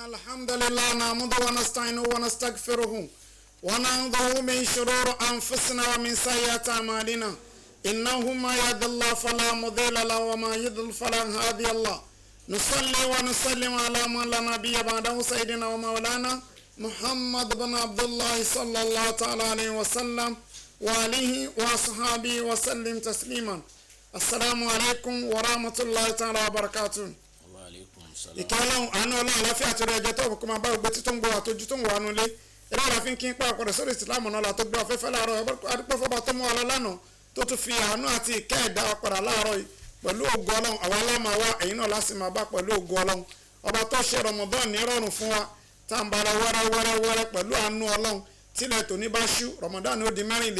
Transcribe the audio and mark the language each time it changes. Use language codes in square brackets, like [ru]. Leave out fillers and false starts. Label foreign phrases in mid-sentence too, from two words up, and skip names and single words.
[ar] الحمد لله نحمده ونستعينه ونستغفره ونعوذ من شرور أنفسنا ومن سيئات أعمالنا إنه ما يهد الله فلا مضل له وما يضلل فلا هادي له نصلي ونسلم على من لا نبي بعده سيدنا ومولانا محمد بن عبد الله صلى الله تعالى عليه وسلم وآله وصحبه وسلم تسليما السلام عليكم ورحمة الله تعالى وبركاته. [yo] ìkẹ́lọ́hún àánú ọlọ́run àláfíà àti ọrọ̀ ẹ̀jẹ̀ tó kọ́ máa bá gbogbo títún gbọ́ àtọ́jú tó ń wà nulẹ̀ eré àlàáfíà kí n pa àpọ̀dọ̀ sórí ìsìlámù náà la tó gbé afẹ́fẹ́ láàárọ̀ adúpẹ́ fọ́ba tó mú wa lọ lánàá tó tún fi àánú àti ìkẹ́ ẹ̀dá wa padà láàárọ̀ yìí pẹ̀lú ògo ọlọ́run àwa aláma wa ẹ̀yin náà láti máa bá pẹ̀lú ògo ọlọ́run ọba tó ṣe Ramadan ní rọrùn fún wa tá à ń bára wẹ́rẹ́wẹ́rẹ́ pẹ̀lú àánú ọlọ́run tílẹ̀ tòní bá ṣú Ramadan ó di